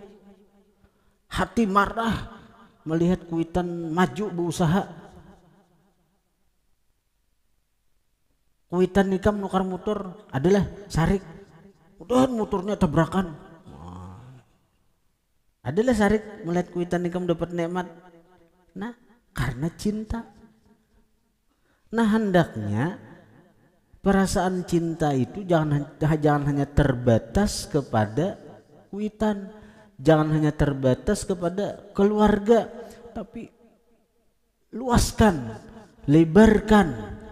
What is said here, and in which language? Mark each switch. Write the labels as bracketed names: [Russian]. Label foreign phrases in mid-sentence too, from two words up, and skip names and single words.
[Banjar] Hati marah melihat kuitan maju berusaha. Kuitan ikam nukar motor adalah sarik. Mudahan motornya tabrakan. Adalah sarik melihat kuitan ikam dapat nikmat. [Indonesian] Nah, karena cinta. Nah, hendaknya perasaan cinta itu jangan hanya terbatas kepada kuitan, jangan hanya terbatas kepada keluarga, tapi luaskan, lebarkan.